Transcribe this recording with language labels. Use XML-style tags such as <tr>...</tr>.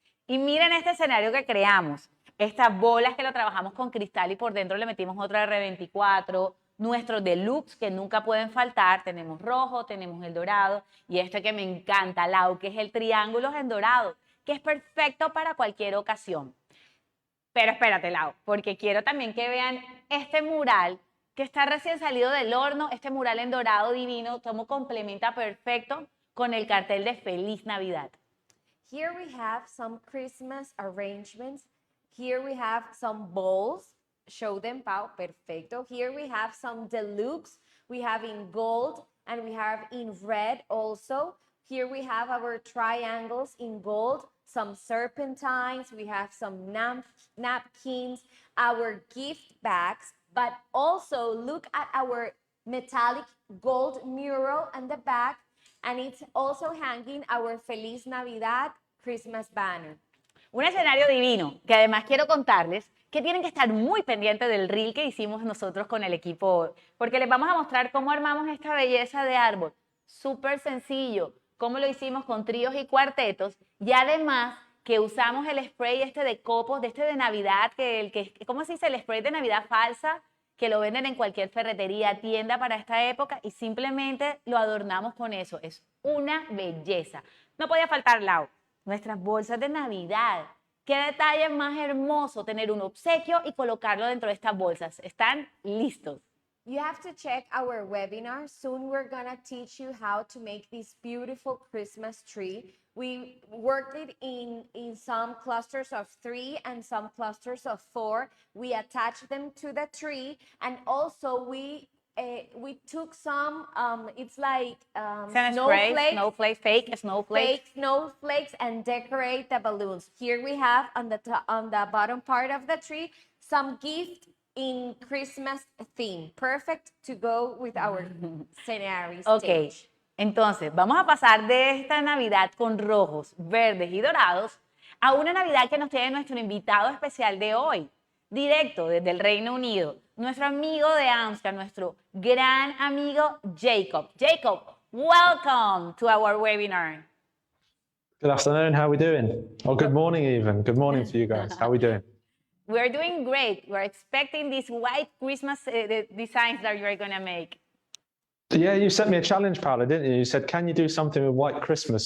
<es>Y miren este escenario que creamos. Estas bolas que lo trabajamos con cristal y por dentro le metimos otra R24, nuestros deluxe que nunca pueden faltar, tenemos rojo, tenemos el dorado y este que me encanta, Lau, que es el triángulo en dorado, que es perfecto para cualquier ocasión. Pero espérate, Lau, porque quiero también que vean este mural que está recién salido del horno, este mural en dorado divino, cómo complementa perfecto con el cartel de Feliz Navidad.</es> <en>Here we have some Christmas arrangements. Here we have some bowls. Show them, Pau, perfecto. Here we have some deluxe. We have in gold and we have in red also. Here we have our triangles in gold, some serpentines. We have some napkins, our gift bags, but also look at our metallic gold mural on the back, and it's also hanging our Feliz Navidad Christmas banner.</en> <es>Un escenario divino, que además quiero contarles que tienen que estar muy pendientes del reel que hicimos nosotros con el equipo, porque les vamos a mostrar cómo armamos esta belleza de árbol. Súper sencillo, cómo lo hicimos con tríos y cuartetos, y además que usamos el spray este de copos, de este de Navidad, ¿cómo se dice? El spray de Navidad falsa, que lo venden en cualquier ferretería, tienda para esta época, y simplemente lo adornamos con eso. Es una belleza. No podía faltar, Lau, nuestras bolsas de Navidad. Qué detalle más hermoso tener un obsequio y colocarlo dentro de estas bolsas. ¿Están listos?</es> <en>You have to check our webinar. Soon we're gonna teach you how to make this beautiful Christmas tree. We worked it in some clusters of 3 and some clusters of 4. We attached them to the tree, and also we took some, it's like snowflakes, fake snowflakes, and decorate the balloons. Here we have on the bottom part of the tree some gift in Christmas theme, perfect to go with our scenario stage.</en> <es>Ok, entonces vamos a pasar de esta Navidad con rojos, verdes y dorados a una Navidad que nos tiene nuestro invitado especial de hoy, directo desde el Reino Unido, nuestro amigo de Amsterdam, nuestro gran amigo Jacob.</es> <en>Jacob, welcome to our webinar. Good afternoon, how are we doing? Or good morning even. Good morning to you guys. How are we doing? We're doing great. We're expecting these white Christmas designs that you're going to make. Yeah, you sent me a challenge, Paula, didn't you? You said, can you do something with white Christmas?</en>